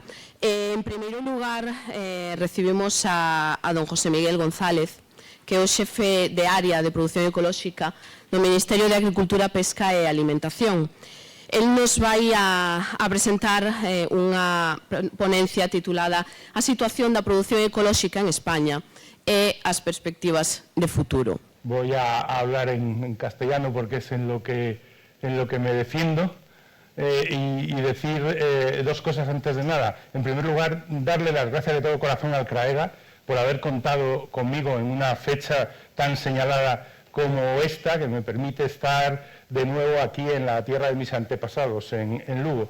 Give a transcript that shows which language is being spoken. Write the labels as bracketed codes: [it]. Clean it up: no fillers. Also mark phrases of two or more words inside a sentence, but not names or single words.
[gl] En primeiro lugar, recibimos a don José Miguel González, que é o xefe de área de produción ecolóxica do Ministerio de Agricultura, Pesca e Alimentación. El nos vai a presentar unha ponencia titulada A situación da produción ecolóxica en España e as perspectivas de futuro. [es] Voy a hablar en castellano porque es en lo que me defiendo y decir dos cosas antes de nada. En primer lugar, darle las gracias de todo corazón al CRAEGA por haber contado conmigo en una fecha tan señalada como esta, que me permite estar de nuevo aquí en la tierra de mis antepasados, en Lugo.